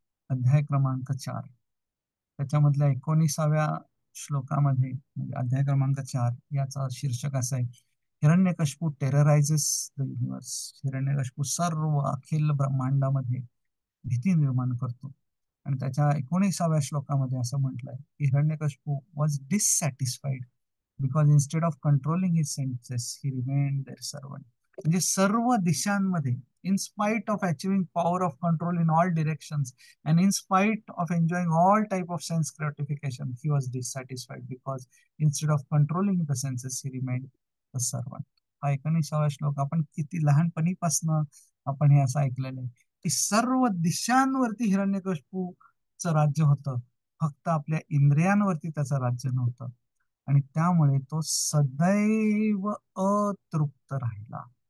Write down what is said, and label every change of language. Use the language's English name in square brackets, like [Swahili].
[Marathi] अध्याय क्रमांक 4, त्याच्यामधल्या 19व्या श्लोकामध्ये, म्हणजे अध्याय क्रमांक 4 याचा शीर्षक असा आहे, हिरण्यकशिपू [English] Terrorises the universe. [Marathi] हिरण्यकशिपू सर्व अखिल ब्रह्मांडामध्ये भीती निर्माण करतो. आणि त्याच्या 19व्या श्लोकामध्ये असं म्हटलंय की [English] Hiranyakashipu was dissatisfied because instead of controlling his senses he remained their servant. [Marathi] म्हणजे सर्व दिशांमध्ये, [English] in spite of achieving power of control in all directions and in spite of enjoying all type of sense gratification, he was dissatisfied because instead of controlling the senses he remained the servant. [Marathi] हा 19व्या श्लोक आपण किती लहानपणीपासून आपण हे असं ऐकलेलं आहे की सर्व दिशांवरती हिरण्यकशिपूचं राज्य होतं, फक्त आपल्या इंद्रियांवरती त्याचं राज्य नव्हतं. आणि त्यामुळे तो सदैव अतृप्त राहिला.